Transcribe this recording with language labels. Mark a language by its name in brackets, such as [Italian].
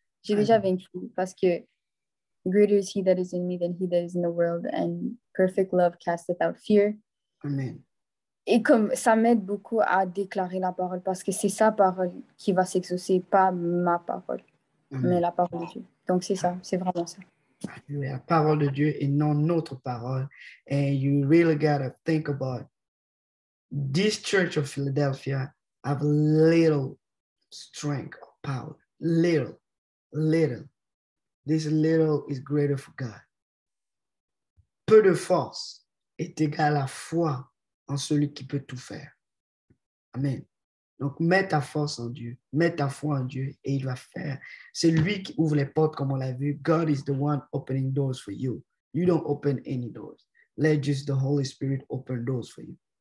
[French] J'ai déjà vaincu parce que [English] greater is he that is in me than he that is in the world, and perfect love casteth out fear. [French] Amen. Et comme ça m'aide beaucoup à déclarer la parole parce que c'est sa parole qui va s'exaucer, pas ma parole, mais la parole de Dieu. Donc c'est ça, c'est vraiment ça. La parole de Dieu et non notre parole. [English] And you really gotta think about this church of Philadelphia have little strength or power. Little. This little is greater for God. [French] Peu de force est égal à foi en celui qui peut tout faire. Amen. Donc, mets ta force en Dieu, mets ta foi en Dieu et il va faire. C'est lui qui ouvre les portes comme on l'a vu. [English] God is the one opening doors for you. You don't open any doors. Let just the Holy Spirit open doors for you.